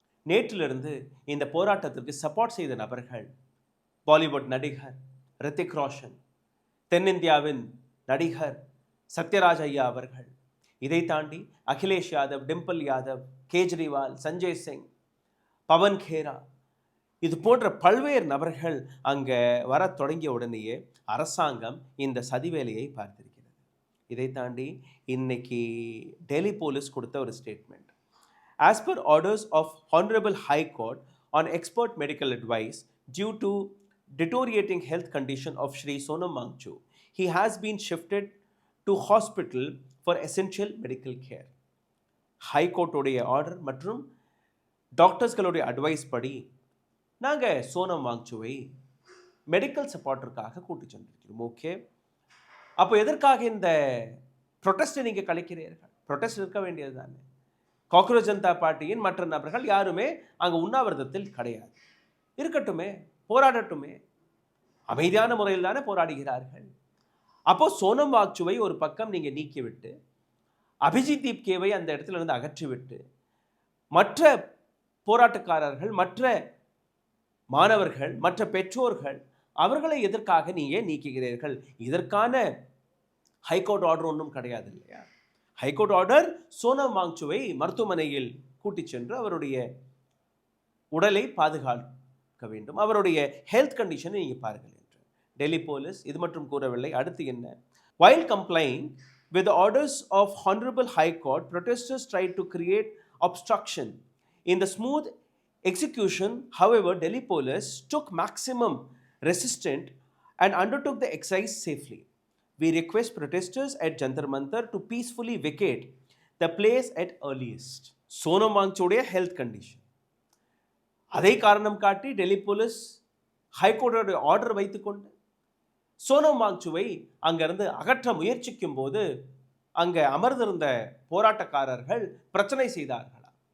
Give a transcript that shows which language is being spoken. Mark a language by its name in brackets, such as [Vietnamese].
[Tamil] நேற்றிலிருந்து இந்த போராட்டத்திற்கு சப்போர்ட் செய்த நபர்கள் பாலிவுட் நடிகர் ரித்திக் ரோஷன், தென்னிந்தியாவின் நடிகர் சத்யராஜ் ஐயா அவர்கள், இதை தாண்டி அகிலேஷ் யாதவ், டிம்பிள் யாதவ், கேஜ்ரிவால், சஞ்சய் சிங், பவன் கேரா, இது போன்ற பல்வேறு நபர்கள் அங்கே வர தொடங்கிய உடனேயே அரசாங்கம் இந்த சதிவேலையை பார்த்திருக்கிறது. இதை தாண்டி இன்னைக்கு டெல்லி போலீஸ் கொடுத்த ஒரு statement. [English] As per orders of Honorable High Court on expert medical advice due to deteriorating health condition of Shri Sonam Wangchu, he has been shifted to hospital for essential medical care. [Tamil] High Court உடைய order மற்றும் டாக்டர்ஸ்களுடைய advice படி நாங்கள் Sonam வாங்சுவை medical சப்போர்ட்டிற்காக கூட்டி சென்றிருக்கிறோம். Okay, அப்போ எதற்காக இந்த ப்ரொட்டஸ்ட்டை நீங்கள் கலைக்கிறீர்கள்? Protest இருக்க வேண்டியது தானே. காக்ரோச் ஜனதா பார்ட்டியின் மற்ற நபர்கள் யாருமே அங்கே உண்ணாவிரதத்தில் கிடையாது. இருக்கட்டுமே, போராடட்டுமே, அமைதியான முறையில் தானே போராடுகிறார்கள். அப்போ சோனம் வாங்சுவை ஒரு பக்கம் நீங்கள் நீக்கிவிட்டு அபிஜித் தீப்கேவை அந்த இடத்துல இருந்து அகற்றிவிட்டு மற்ற போராட்டக்காரர்கள், மற்ற மாணவர்கள், மற்ற பெற்றோர்கள், அவர்களை எதற்காக நீங்கள் நீக்குகிறீர்கள்? இதற்கான ஹைகோர்ட் ஆர்டர் ஒன்றும் கிடையாது இல்லையா? ஹைகோர்ட் ஆர்டர் சோனம் வாங்சுவை மருத்துவமனையில் கூட்டிச் சென்று அவருடைய உடலை பாதுகாக்க வேண்டும், அவருடைய ஹெல்த் கண்டிஷனை நீங்கள் பாருங்கள் என்று டெல்லி போலீஸ் இது மட்டும் கூறவில்லை. அடுத்து என்ன? [English] While complying with the orders of Honorable High Court, protesters tried to create obstruction in the smooth execution. However, Delhi police took maximum resistance and undertook the exercise safely. We request protesters at Jantar Mantar to peacefully vacate the place at earliest. [Tamil] Sonam வாங்சுடைய health condition, அதை காரணம் காட்டி Delhi police ஹைகோர்ட்டோட order வைத்துக்கொண்டு சோனம் வாங்சுவை அங்கிருந்து அகற்ற முயற்சிக்கும் போது அங்கே அமர்ந்திருந்த போராட்டக்காரர்கள் பிரச்சனை செய்தார்களா?